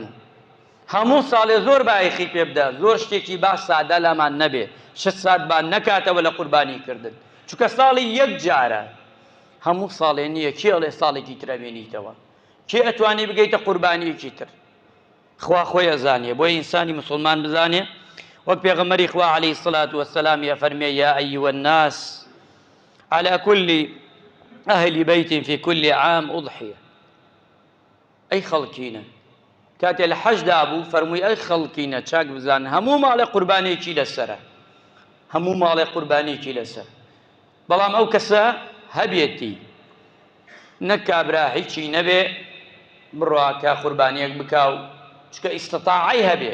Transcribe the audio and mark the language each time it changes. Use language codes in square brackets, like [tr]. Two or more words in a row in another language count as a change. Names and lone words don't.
[ckb] هەموو ساڵێ زۆر بایەخی پێ بدە، زۆر شتێکی باش سادە لامان نەبێ، 6 سات بان نەکاتەوە لە قوربانی کردن. چونکە ساڵی یەک جارە، هەموو ساڵێ نییە. کێ ئەڵێ ساڵێکی ترە بێنیتەوە؟ کێ ئەتوانی بگەیتە قوربانیەکی تر؟ خوا خۆی ئەزانێ. بۆیە ئینسانی مسلمان بزانێ وەک پێغەمبەری خوا [ar] عەلەیهی الصلاة والسلام [ckb] فەرمێ [ar] یا ئەیها الناس على كل أهل بيت في كل عام أضحية. [ckb] ئەی خەڵکینە کاتێ لە حەجدا بوو فەرمووی ئەی خەڵکینە چاک بزانن هەموو ماڵێ قوربانێکی لەسەرە، هەموو ماڵێ قوربانێکی لەسەر. بەڵام ئەو کەسە هەبێتی نەک کابرا هیچی نەبێ بڕواکە قوربانیەک بکاو چکە ئیستطاعی هەبێ.